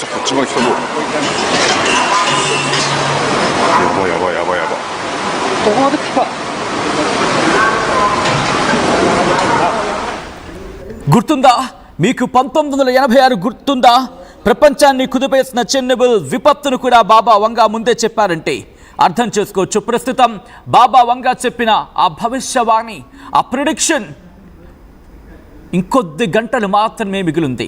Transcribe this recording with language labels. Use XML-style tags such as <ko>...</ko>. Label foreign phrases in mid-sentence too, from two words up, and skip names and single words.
<ja>一番人多。やばいやばいやばい。どこまで来た?</ja> <te>గుర్తుందా మీకు 1986 గుర్తుందా? ప్రపంచాన్ని కుదిపేసిన చెన్నబుల్ విపత్తును కూడా బాబా వంగా ముందే చెప్పారంటే అర్థం చేసుకోవచ్చు. ప్రస్తుతం బాబా వంగా చెప్పిన ఆ భవిష్యవాణి, ఆ ప్రిడిక్షన్ ఇంకొద్ది గంటలు మాత్రమే మిగిలింది.</te>